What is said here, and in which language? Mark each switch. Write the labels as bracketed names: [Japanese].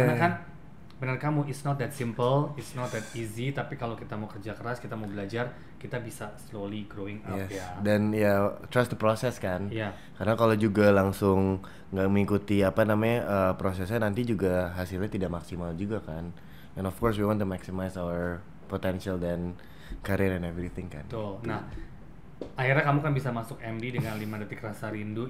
[Indonesian] Karena kan benar kamu, [English] it's not that simple, it's not that easy, [Indonesian] tapi kalau kita mau kerja keras, kita mau belajar, kita bisa [English] slowly growing up [Indonesian] ya. Dan ya [English] trust the process [Indonesian] kan. Iya. Karena kalau juga langsung nggak mengikuti prosesnya, nanti juga hasilnya tidak maksimal juga kan. [English] And of course we want to maximize our potential dan career and everything kan. [Indonesian] Betul. Nah, akhirnya kamu kan bisa masuk MD dengan 5 detik rasa rindu.